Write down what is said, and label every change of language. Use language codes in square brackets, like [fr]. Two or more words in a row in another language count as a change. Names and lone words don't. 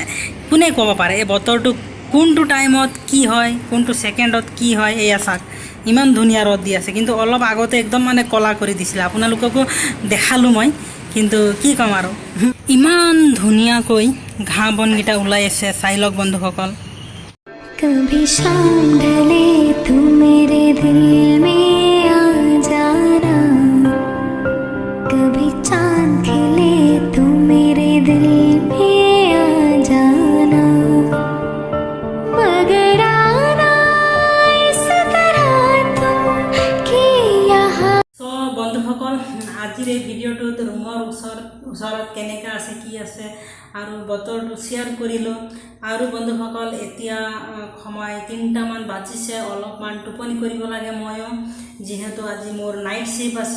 [as] কোনে ক'ব পাৰে এই বতৰটো কোনটো টাইমত কি হয়, কোনটো ছেকেণ্ডত কি হয়? এয়া চাওক, ইমান ধুনীয়া ৰ'দ দি আছে, কিন্তু অলপ আগতে একদম ক'লা কৰি দিছিলে। আপোনালোককো দেখালোঁ মই, কিন্তু কি ক'ম আৰু ইমান ধুনীয়াকৈ ঘাঁহ বনকেইটা ওলাই আছে, চাই লওক বন্ধুসকল। [hi] कभी शाम ढले तू मेरे दिल में आ जाना, कभी चांद खिले तू मेरे दिल में आ जाना, मगर आना इस तरह तुम कि यहाँ। [as] তো বন্ধুসকল, আজিৰ এই ভিডিঅ'টোত ৰুমৰ ওচৰত কেনেকুৱা আছে, কি আছে আৰু বতৰটো শ্বেয়াৰ কৰিলোঁ। আৰু বন্ধুসকল, এতিয়া সময় 3টামান বাজিছে, অলপমান টোপনি কৰিব লাগে ময়ো, যিহেতু আজি মোৰ [en] night shift [as] আছে।